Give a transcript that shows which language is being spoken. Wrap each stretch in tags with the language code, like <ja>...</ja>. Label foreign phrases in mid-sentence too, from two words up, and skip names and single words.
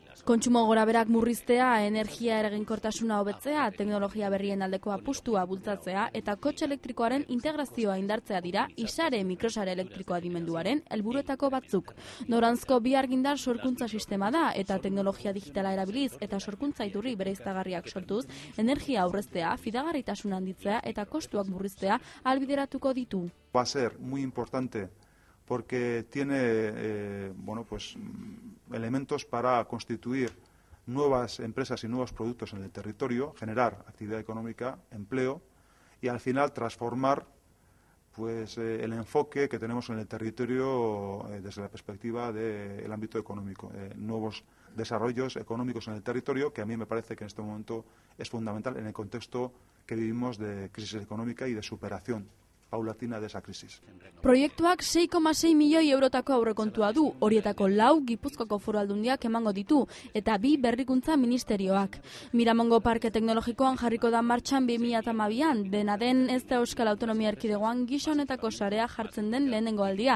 <eu>Kontsumo gorabeherak murriztea, energia eraginkortasuna hobetzea, teknologia berrien aldeko apustua bultzatzea eta kotxe elektrikoaren integrazioa indartzea dira isare mikrosare elektriko adimenduaren helburuetako batzuk. Noranzko bi argindar sorkuntza sistema da eta teknologia digitala erabiliz eta sorkuntza iturri bereiztagarriak sortuz, energia aurreztea, fidagarritasuna handitzea eta kostuak murriztea ahalbideratuko ditu.</eu> <es>Va a ser muy importante porque tiene elementos para constituir nuevas empresas y nuevos productos en el territorio, generar actividad económica, empleo y al final transformar el enfoque que tenemos en el territorio desde la perspectiva del ámbito económico, nuevos desarrollos económicos en el territorio, que a mí me parece que en este momento es fundamental en el contexto que vivimos de crisis económica y de superación paulatina de esa crisis.</es> <eu>Proiektuak 6,6 milioi eurotako aurrekontua du, horietako 4 Gipuzkoako Foru Aldundiak emango ditu, eta 2 berrikuntza ministerioak. Miramongo Parke Teknologikoan jarriko da martxan 2012an, dena den ez da Euskal Autonomia Erkidegoan gisa honetako sarea jartzen den lehenengo aldia.</eu>